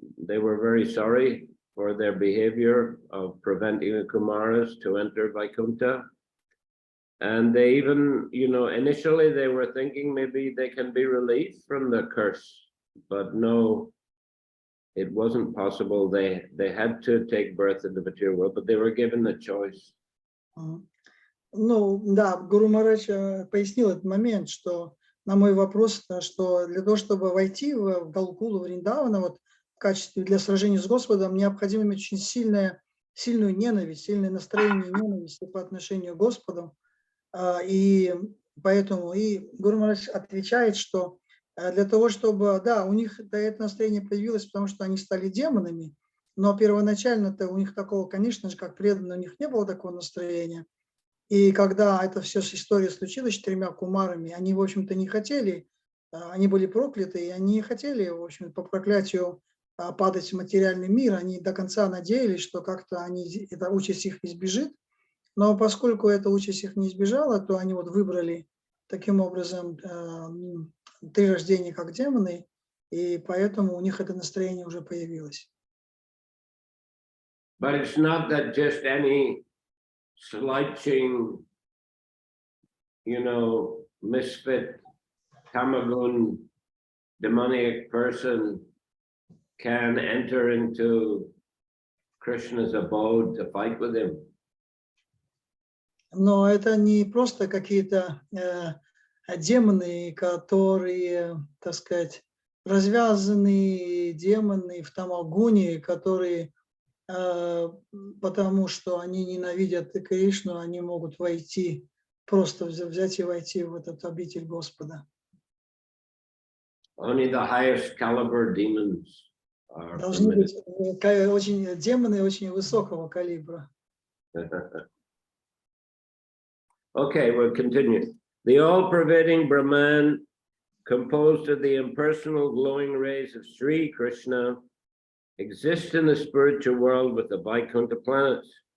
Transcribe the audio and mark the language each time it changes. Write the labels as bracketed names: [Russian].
[English] They were very sorry for their behavior of preventing the Kumaras to enter Vaikuntha. And they even, initially they were thinking maybe they can be released from the curse, but no, it wasn't possible. They had to take birth in the material world, but they were given the choice. [Russian] Ну, да, Гуру Махарадж пояснил этот момент, что на мой вопрос, что для того, чтобы войти в Галкулу Вриндавана, вот в качестве для сражения с Господом, необходимо иметь очень сильную ненависть, сильное настроение ненависти по отношению к Господу. И поэтому Гуру Махарадж отвечает, что для того, чтобы, да, у них это настроение появилось, потому что они стали демонами, но первоначально-то у них такого, конечно же, как преданные, у них не было такого настроения. И когда эта вся история случилась с 4 кумарами, они, в общем-то, не хотели, они были прокляты, и они не хотели, в общем, по проклятию падать в материальный мир. Они до конца надеялись, что как-то эта участь их избежит. Но поскольку эта участь их не избежала, то они вот выбрали таким образом 3 рождения как демоны, и поэтому у них это настроение уже появилось. [English] But it's not that just any slouching, misfit, tamagun, demoniac person can enter into Krishna's abode to fight with him. [Russian] Но это не просто какие-то демоны, которые, так сказать, развязанные демоны в тамагуне, которые, потому что они ненавидят Кришну, они могут войти, просто взять и войти в этот обитель Господа. [English] Only the highest caliber demons are [Russian] Должны быть демоны очень высокого калибра. [English] Okay, we'll continue. The all-pervading Brahman, composed of the impersonal glowing rays of Sri Krishna, exists in the spiritual world with the Vaikuntha planets.